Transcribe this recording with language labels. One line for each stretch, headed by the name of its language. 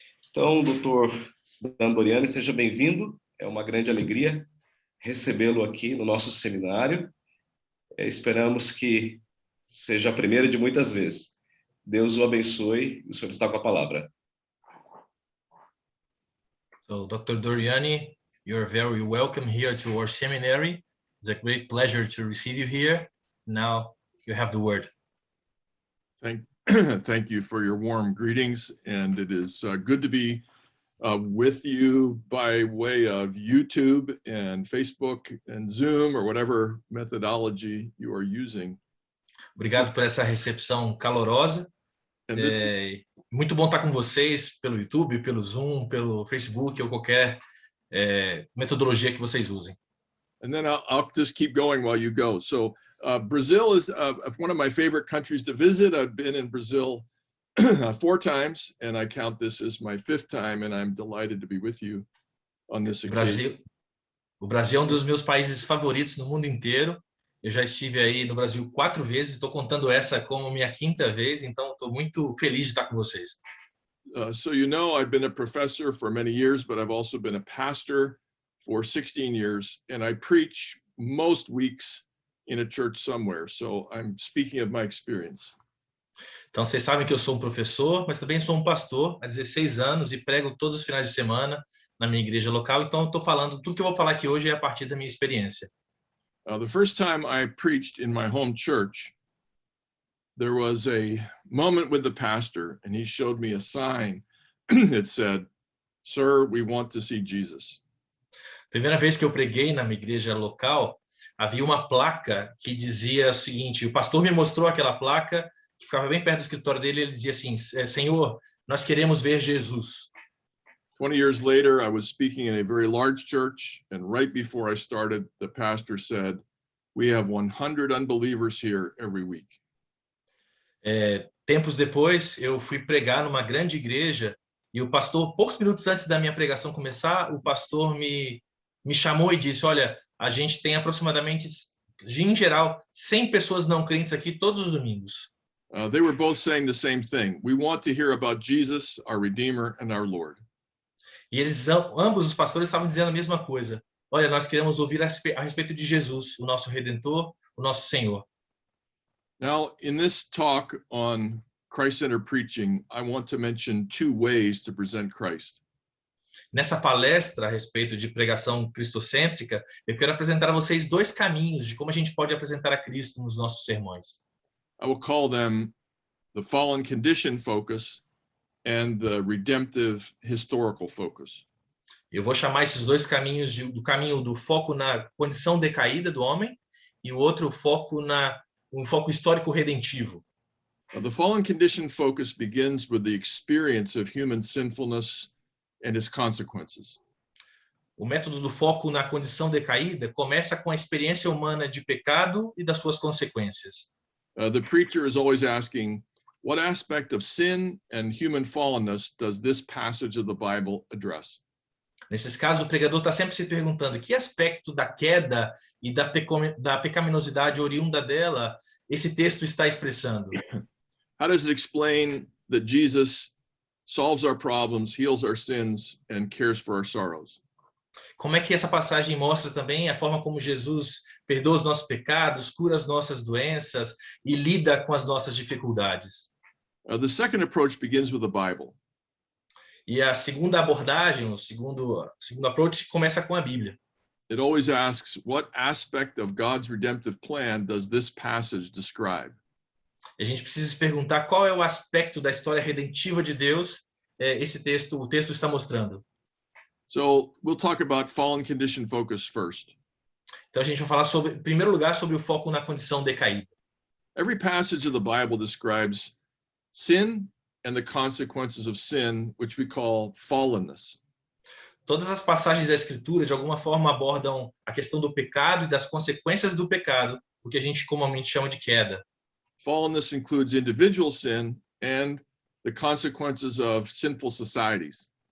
Portuguese: Então, doutor Dan Doriani, seja bem-vindo, é uma grande alegria recebê-lo aqui no nosso seminário. Esperamos que seja a primeira de muitas vezes. Deus o abençoe. O senhor está com a palavra.
English: So, Dr. Doriani, you're very welcome here to our seminary. It's a great pleasure to receive you here. Now you have the word. Thank you for your warm greetings, and it is good to be with you by way of YouTube and Facebook and Zoom or whatever methodology you are using.
Portuguese: Obrigado por essa recepção calorosa. Muito bom estar com vocês pelo YouTube, pelo Zoom, pelo Facebook ou qualquer metodologia que vocês usem.
English: And then I'll just keep going while you go. So Brazil is one of my favorite countries to visit. I've been in Brazil 4 times, and I count this as my 5th time, and I'm delighted to be with you on this occasion.
Portuguese: O Brasil é um dos meus países favoritos no mundo inteiro. Eu já estive aí no Brasil 4 vezes, estou contando essa como minha 5ª vez, então estou muito feliz de estar com vocês.
English: So you know, I've been a professor for many years, but I've also been a pastor for 16 years, and I preach most weeks in a church somewhere. So I'm speaking of my experience.
Portuguese: Então, vocês sabem que eu sou um professor, mas também sou um pastor há 16 anos e prego todos os finais de semana na minha igreja local. Então, estou falando, tudo que eu vou falar aqui hoje é a partir da minha experiência.
English: The first time I preached in my home church, there was a moment with the pastor, and he showed me a sign that said, "Sir, we want to see Jesus."
Portuguese: Primeira vez que eu preguei na minha igreja local, havia uma placa que dizia o seguinte, o pastor me mostrou aquela placa, que ficava bem perto do escritório dele, ele dizia assim, Senhor, nós queremos ver Jesus.
English: 20 years later, I was speaking in a very large church, and right before I started, the pastor said, "We have 100 unbelievers here every week."
Portuguese: Tempos depois, eu fui pregar numa grande igreja, e o pastor, poucos minutos antes da minha pregação começar, o pastor me chamou e disse, olha, a gente tem aproximadamente, em geral, 100 pessoas não crentes aqui todos os domingos.
English: They were both saying the same thing. We want to hear about Jesus, our Redeemer, and our Lord.
Portuguese: E eles, ambos os pastores estavam dizendo a mesma coisa. Olha, nós queremos ouvir a respeito de Jesus, o nosso Redentor, o nosso Senhor.
English: Now, in this talk on Christ-centered preaching, I want to mention 2 ways to present Christ.
Portuguese: Nessa palestra a respeito de pregação cristocêntrica, eu quero apresentar a vocês 2 caminhos de como a gente pode apresentar a Cristo nos nossos sermões.
English: I will call them the fallen condition focus and the redemptive historical focus.
Portuguese: Eu vou chamar esses 2 caminhos do caminho do foco na condição decaída do homem e o outro foco um foco histórico redentivo.
English: The fallen condition focus begins with the experience of human sinfulness and its consequences.
Portuguese: O método do foco na condição decaída começa com a experiência humana de pecado e das suas consequências.
English: The preacher is always asking, what aspect of sin and human fallenness does this passage of the Bible address?
Portuguese: Nesses casos, o pregador está sempre se perguntando que aspecto da queda e da pecaminosidade oriunda dela esse texto está expressando.
English: How does it explain that Jesus solves our problems, heals our sins, and cares for our sorrows?
Portuguese: Como é que essa passagem mostra também a forma como Jesus perdoa os nossos pecados, cura as nossas doenças e lida com as nossas dificuldades?
English: The second approach begins with the Bible.
Portuguese: E a segunda abordagem, o segundo approach começa com a Bíblia.
English: It always asks, what aspect of God's redemptive plan does this passage describe?
Portuguese: E a gente precisa se perguntar qual é o aspecto da história redentiva de Deus o texto está mostrando.
English: So we'll talk about fallen condition focus first.
Portuguese: Então a gente vai falar em primeiro lugar, sobre o foco na condição decaída.
English: Every passage of the Bible describes sin and the consequences of sin, which we call fallenness.
Portuguese: Todas as passagens da Escritura, de alguma forma, abordam a questão do pecado e das consequências do pecado, o que a gente comumente chama de queda.
English: Fallenness includes individual sin and the consequences of sinful societies.